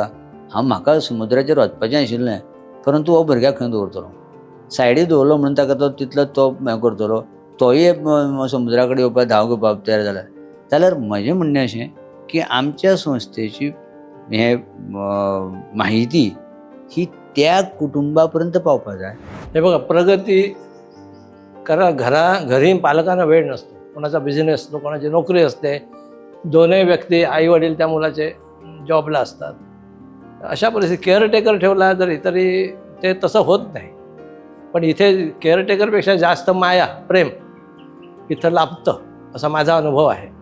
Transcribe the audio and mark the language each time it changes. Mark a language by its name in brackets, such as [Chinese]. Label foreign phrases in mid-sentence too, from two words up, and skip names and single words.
[Konkani] म्हाका समुद्राचेर वचपाचें आशिल्लें, परंतु हो भुरग्याक खंय दवरतलो, सायडीक दवरलो म्हणून ताका तो तितलो तो हें करतलो, तोय समुद्रा कडेन येवपाक धांव घेवपाक तयार जाल्यार म्हजें म्हणणें अशें की आमच्या संस्थेची हे माहिती ही त्या कुटुंबा पर्यंत पावपाक जाय. [Marathi] हे बघा, प्रगती घरी पालकांना वेळ नसतो, कोणाचा बिझनेस असतो, कोणाची नोकरी असते, दोन्ही व्यक्ती आई वडील त्या मुलाचे जॉबला असतात. अशा परिस्थितीत केअरटेकर ठेवला तरी ते तसं होत नाही. पण इथे केअरटेकरपेक्षा जास्त माया प्रेम इथं लाभतं असा माझा अनुभव आहे.